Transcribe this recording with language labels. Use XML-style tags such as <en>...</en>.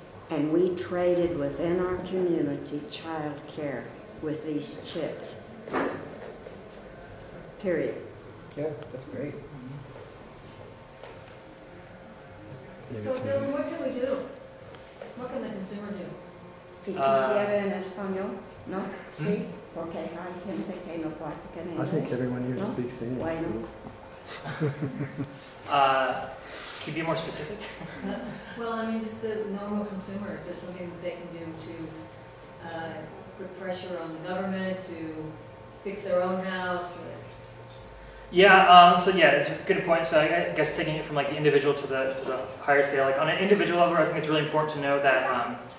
<en>And we traded within our community child care with these chits. Period. Yeah, that's great. So, Dylan, what can we do? What can the consumer do?</en> <es>¿Quisiera en español? No? Sí? Porque hay gente que no practica en inglés.</es> <en>I think everyone here No? speaks English.</en> <es>Bueno.</es> <en>Can you be more specific? Well, I mean, just the normal consumer. Is there something that they can do to put pressure on the government to fix their own house? Yeah, so yeah, it's a good point. So I guess taking it from like the individual to the higher scale, like on an individual level, I think it's really important to know that</en>